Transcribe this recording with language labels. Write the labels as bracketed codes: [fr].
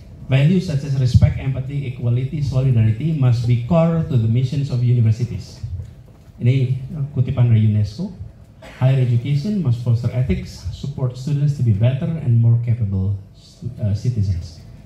[en] Values such as respect, empathy, equality, solidarity must be core to the missions of universities. [id] Ini kutipan dari UNESCO. [en] Higher education must foster ethics, support students to be better and more capable citizens.